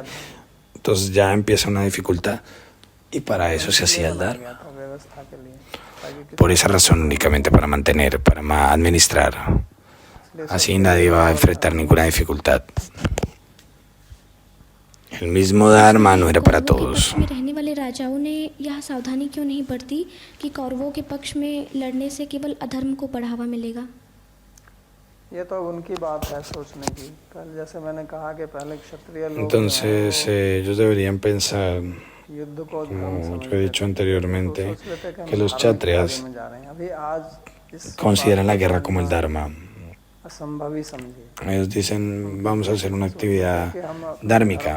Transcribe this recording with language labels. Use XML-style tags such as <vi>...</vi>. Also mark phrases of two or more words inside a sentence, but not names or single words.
<es>Entonces ya empieza una dificultad y para eso se hacía el Dharma. Por esa razón únicamente para mantener, para administrar. Así nadie va a enfrentar ninguna dificultad. El mismo Dharma no era para todos.</es> <hi>राजाओं ने यह सावधानी क्यों नहीं बरती कि कौरवों के पक्ष में लड़ने से केवल अधर्म को बढ़ावा मिलेगा? ये तो उनकी बात है सोचने की। कल जैसे मैंने कहा कि पहले क्षत्रिय लोग</hi> <es>Entonces ellos deberían pensar, como yo he dicho anteriormente, que los kshatriyas consideran la guerra como el Dharma. Ellos dicen, vamos a hacer una actividad dármica.</es>